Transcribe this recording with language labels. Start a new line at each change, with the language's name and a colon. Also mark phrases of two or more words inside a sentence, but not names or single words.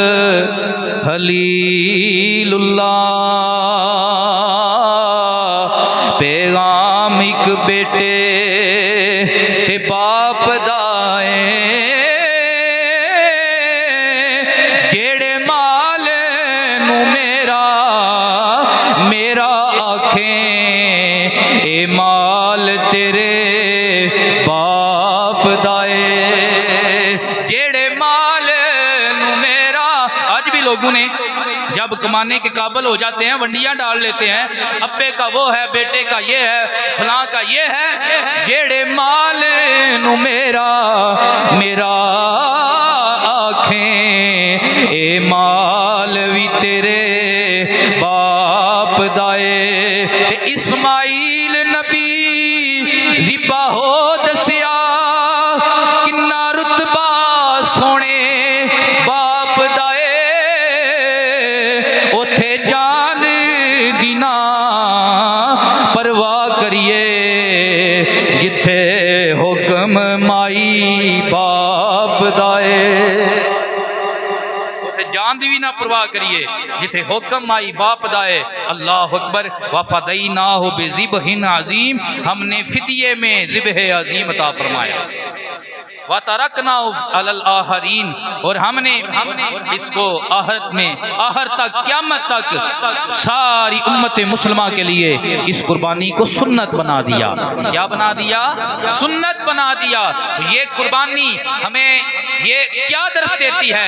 Punjabi: خلیل اللہ، پیغام ایک بیٹے تے باپ دائیں، اے مال تیرے باپ دائے، جیڑے مال نو میرا۔
Urdu: آج بھی لوگوں نے جب کمانے کے قابل ہو جاتے ہیں ونڈیاں ڈال لیتے ہیں، ابے کا وہ ہے، بیٹے کا یہ ہے، فلاں کا یہ ہے،
Punjabi: جیڑے مال نو میرا میرا آنکھیں، اے مال بھی تیرے باپ دائے۔ اسماعیل نبی ذبح ہو دسیا، کنا رتبہ سونے باپ دائے، اوتھے جان دینا پرواہ کریے، جتھے حکم مائی باپ دائے، جان دی بھی نہ پرواہ کریے، جتھے حکم آئی باپ دائے۔
Arabic: اللہ اکبر۔ وَفَدَيْنَاهُ بِذِبْحٍ عَظِيمٍ،
Urdu: ہم نے فدیے میں ذبح عظیم عطا فرمایا۔
Arabic: وَتَرَكْنَاهُ عَلَى الْآخَرِينَ،
Urdu: اور ہم نے اس کو آخر تک قیامت تک ساری امت مسلمہ کے لیے اس قربانی کو سنت بنا دیا۔ کیا بنا دیا؟ سنت بنا دیا۔ یہ قربانی ہمیں یہ کیا درس دیتی ہے؟